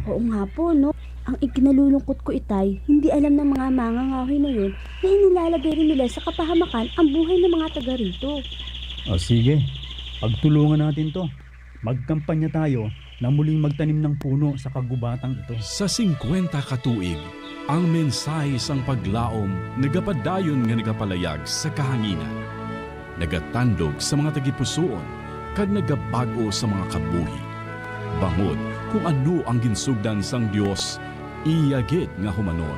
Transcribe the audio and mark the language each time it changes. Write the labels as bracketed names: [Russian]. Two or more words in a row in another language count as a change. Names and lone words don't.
[Filipino] Oo nga po, no? Ang ikinalulungkot ko, Itay, hindi alam ng mga mangangahoy na yun na inilalagay rin nila sa kapahamakan ang buhay ng mga taga rito. O sige, pagtulungan natin to. Magkampanya tayo na muling magtanim ng puno sa kagubatang ito. [Hiligaynon] Sa 50 katuig, ang mensahe sang paglaom nagapadayon nga nagapalayag sa kahanginan. Nagatandog sa mga tagipusoon kag nagabago sa mga kabuhi. Bangod kung ano ang ginsugdan sang Dios, iyagid nga humanon.